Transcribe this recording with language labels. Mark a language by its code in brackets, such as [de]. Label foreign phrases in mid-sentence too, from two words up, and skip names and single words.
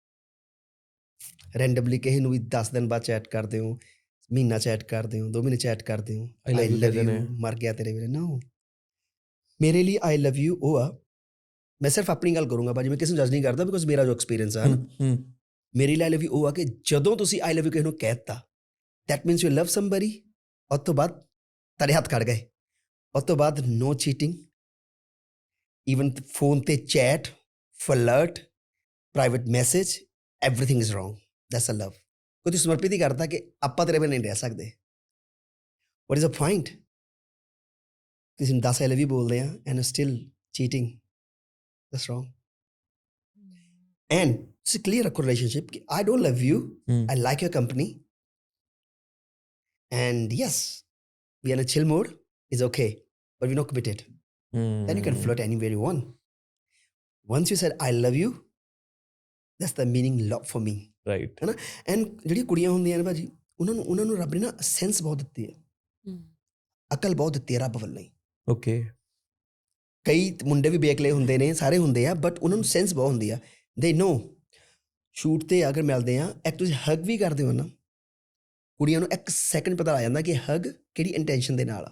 [pa] ਰੈਂਡਮਲੀ ਕਿਸੇ ਨੂੰ ਵੀ 10 ਦਿਨ ਬਾਅਦ ਚੈਟ ਕਰਦੇ ਹੋ ਮਹੀਨਾ ਚੈਟ ਕਰਦੇ ਹੋ 2 ਮਹੀਨੇ ਚੈਟ ਕਰਦੇ ਹੋ [en] I love you [pa] ਮਰ ਗਿਆ ਤੇਰੇ ਵੀਰੇ ਨਾ ਮੇਰੇ ਲਈ [en] I love you [pa] ਉਹ ਆ ਮੈਂ ਸਿਰਫ ਆਪਣੀ ਗੱਲ ਕਰੂੰਗਾ ਭਾਜੀ ਮੈਂ ਕਿਸੇ ਨੂੰ ਜੱਜ ਨਹੀਂ ਕਰਦਾ ਬਿਕੋਜ਼ ਮੇਰਾ ਜੋ ਐਕਸਪੀਰੀਅੰਸ ਆ ਮੇਰੇ ਲਈ [en] I love you [pa] ਉਹ ਆ ਕਿ ਜਦੋਂ ਤੁਸੀਂ [en] I love you [pa] ਕਿਸੇ ਨੂੰ ਕਹਿਤਾ [en] that means you love somebody [pa] ਉਸ ਤੋਂ ਬਾਅਦ ਤੁਹਾਡੇ ਹੱਥ ਖੜ ਗਏ ਉਸ ਤੋਂ ਬਾਅਦ [en] no cheating even phone ਤੇ chat flirt private message everything is wrong that's a love [pa] ਕੋਈ ਸਮਰਪਿਤ ਹੀ ਕਰਦਾ ਕਿ ਆਪਾਂ ਤੇਰੇ ਬਿਨਾਂ ਨਹੀਂ ਰਹਿ ਸਕਦੇ [en] what is the point [pa] ਕਿਸੇ ਨੂੰ 10 [en] I love you [pa] ਬੋਲਦੇ ਆ [en] and still cheating that's wrong and it's a clear relationship ਕਿ I don't love you I like your company and yes we are in a chill mode is okay but we're not committed then you can flirt anywhere you want once you said I love you that's the meaning love for me ਰਾਈਟ [pa] ਹੈ ਨਾ ਐਂਡ ਜਿਹੜੀਆਂ ਕੁੜੀਆਂ ਹੁੰਦੀਆਂ ਨੇ ਭਾਜੀ ਉਹਨਾਂ ਨੂੰ ਰੱਬ ਨੇ ਨਾ ਸੈਂਸ ਬਹੁਤ ਦਿੱਤੀ ਹੈ ਅਕਲ ਬਹੁਤ ਦਿੱਤੀ ਹੈ ਰੱਬ ਵੱਲੋਂ ਹੀ ਓਕੇ ਕਈ ਮੁੰਡੇ ਵੀ ਬੇਕਲੇ ਹੁੰਦੇ ਨੇ, ਸਾਰੇ ਹੁੰਦੇ ਆ, ਬਟ ਉਹਨਾਂ ਨੂੰ ਸੈਂਸ ਬਹੁਤ ਹੁੰਦੀ ਆ। [en] they know [pa] ਸ਼ੂਟ 'ਤੇ ਅਗਰ ਮਿਲਦੇ ਆ, ਇੱਕ ਤੁਸੀਂ ਹੱਗ ਵੀ ਕਰਦੇ ਹੋ ਨਾ, ਕੁੜੀਆਂ ਨੂੰ 1 ਸੈਕਿੰਡ ਪਤਾ ਲੱਗ ਜਾਂਦਾ ਕਿ ਹੱਗ ਕਿਹੜੀ ਇੰਟੈਂਸ਼ਨ ਦੇ ਨਾਲ ਆ,